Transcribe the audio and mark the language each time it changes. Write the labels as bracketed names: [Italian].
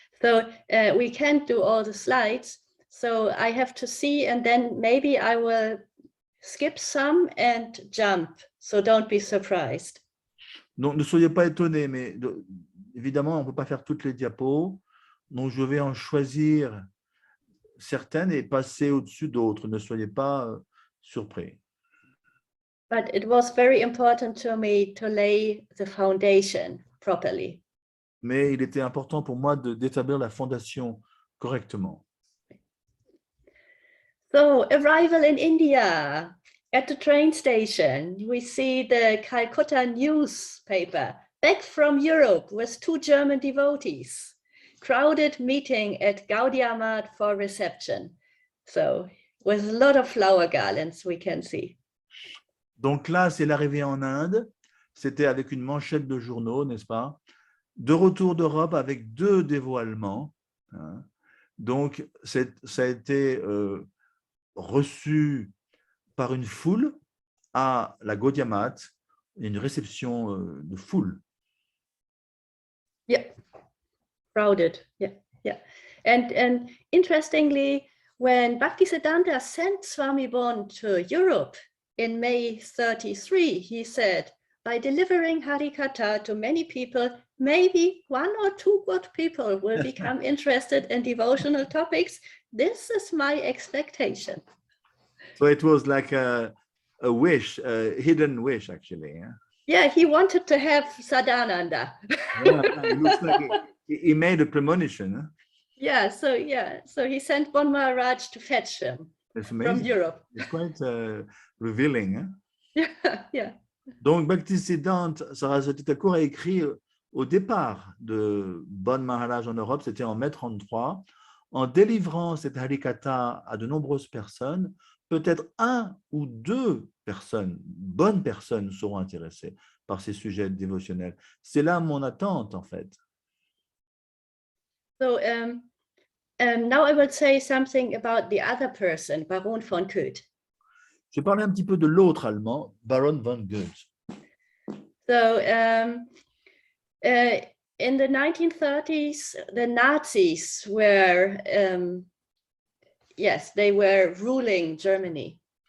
[English] So we can't do all the slides. So I have to see, and then maybe I will skip some and jump. So don't be surprised. [French] Donc, ne soyez pas étonnés, mais évidemment, on ne peut pas faire toutes les diapos. Donc, je vais en choisir certaines et passer au-dessus d'autres. Ne soyez pas surpris. [English] But it was very important to me to lay the foundation properly. [French] Mais il était important pour moi d'établir la fondation correctement. [English] So, arrival in India. At the train station, we see the Calcutta newspaper, back from Europe with 2 German devotees. Crowded meeting at Gaudiya Math for reception. So, with a lot of flower garlands, we can see. [French] Donc là, c'est l'arrivée en Inde. C'était avec une manchette de journaux, n'est-ce pas? De retour d'Europe avec 2 dévoilements. Hein. Donc, ça a été reçu par une foule à la Gaudiya Math, une réception de foule. [English] Yeah, crowded. Yeah. And interestingly, when Bhaktisiddhanta sent Swami Bon to Europe in May 33, he said, by delivering Harikatha to many people, maybe 1 or 2 good people will become interested in devotional topics. This is my expectation. So it was like a wish, a hidden wish, actually. Yeah? Yeah, he wanted to have Sadananda. It looks like he made a premonition. Huh? Yeah, so he sent Bon Maharaj to fetch him from Europe. It's quite revealing. Huh? Yeah. [French] Donc, Bhaktisiddhanta Saraswati Thakur a écrit au départ de Bon Maharaj en Europe, c'était en mai 33, en délivrant cette Harikatha à de nombreuses personnes, peut-être 1 ou 2 personnes, bonnes personnes, seront intéressées par ces sujets dévotionnels. C'est là mon attente, en fait. [English] So now I will say something about the other person, Baron von Goethe. [French] Je vais parler un petit peu de l'autre Allemand, Baron von Goethe. [English] So in the 1930s, the Nazis were, yes, they were ruling Germany.